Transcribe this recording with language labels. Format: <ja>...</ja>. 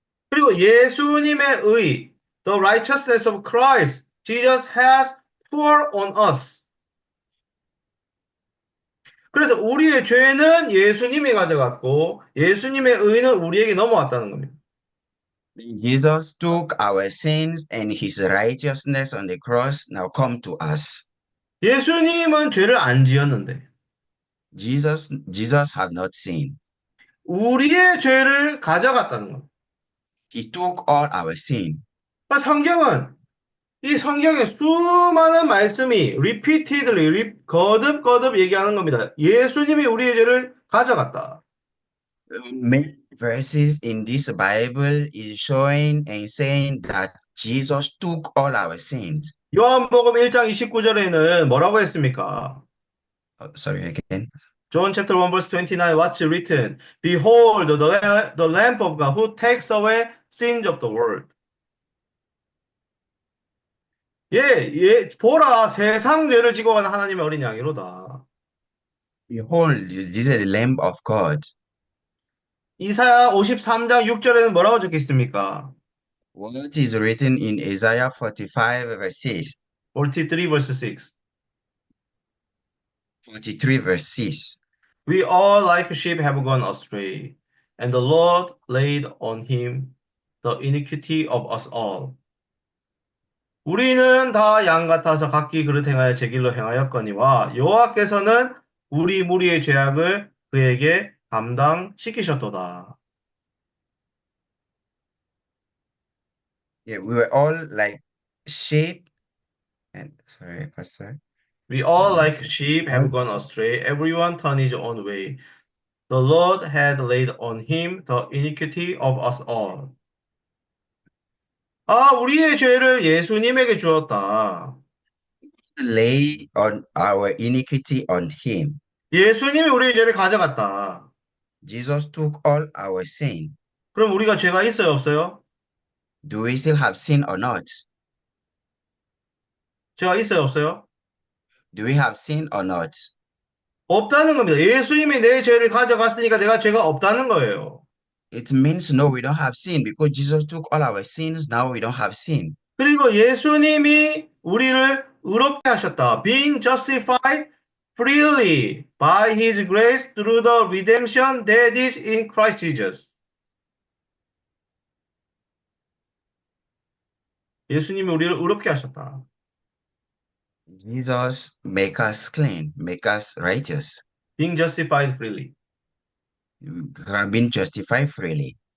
<ko>그리고 예수님의 의,</ko> <en>the righteousness of Christ, Jesus has poured on us.</en> <ko>그래서 우리의 죄는 예수님이 가져갔고 예수님의 의는 우리에게 넘어왔다는 겁니다.</ko> <en>Jesus took our sins and his righteousness on the cross now come to us.</en> <ko>예수님은 죄를 안 지었는데</ko> <en>Jesus had not sinned.</en> <ko>우리의 죄를 가져갔다는 겁니다.</ko> <en>He took all our sin.</en> <ko>성경은 이 성경의 수많은 말씀이 repeatedly, 거듭거듭 얘기하는 겁니다. 예수님이 우리의 죄를 가져갔다.</ko> <en>Many verses in this Bible is showing and saying that Jesus took all our sins.</en> <ko>요한복음 1장 29절에는 뭐라고 했습니까?</ko> <en>Sorry, again. John chapter 1 verse 29, what's written? Behold, the Lamb of God who takes away sins of the world.</en> <ko>보라, 세상 죄를 지고 가는 하나님의 어린 양이로다.</ko> <en>Behold, this is the Lamb of God.</en> <ko>이사야 53장 6절에는 뭐라고 적혀 있습니까?</ko> <en>What is written in Isaiah 45 verse 6? 43 verse 6. 43 verse 6. We all like sheep have gone astray, and the Lord laid on him the iniquity of us all.</en> <ko>우리는 다 양 같아서 각기 그릇 행하여 제 길로 행하였거니와 여호와께서는 우리 무리의 죄악을 그에게 감당시키셨도다.</ko> <en>Yeah, we were all like sheep. And sorry, Pastor. We all like sheep have gone astray, everyone turned his own way. The Lord had laid on him the iniquity of us all.</en> <ko>우리의 죄를 예수님에게 주었다.</ko> <en>Lay on our iniquity on him.</en> <ko>예수님이 우리의 죄를 가져갔다.</ko> <en>Jesus took all our sin.</en> <ko>그럼 우리가 죄가 있어요, 없어요?</ko> <en>Do we still have sin or not?</en> <ko>죄가 있어요, 없어요?</ko> <en>Do we have sin or not?</en> <ko>없다는 겁니다. 예수님이 내 죄를 가져갔으니까 내가 죄가 없다는 거예요.</ko> <en>It means no, we don't have sin because Jesus took all our sins. Now we don't have sin.</en> <ko>그리고 예수님이 우리를 의롭게 하셨다.</ko> <en>Being justified freely by his grace through the redemption that is in Christ Jesus.</en> <ko>예수님이 우리를 의롭게 하셨다.</ko> <en>Jesus make us clean, make us righteous. Being justified freely. We have been justified freely.</en>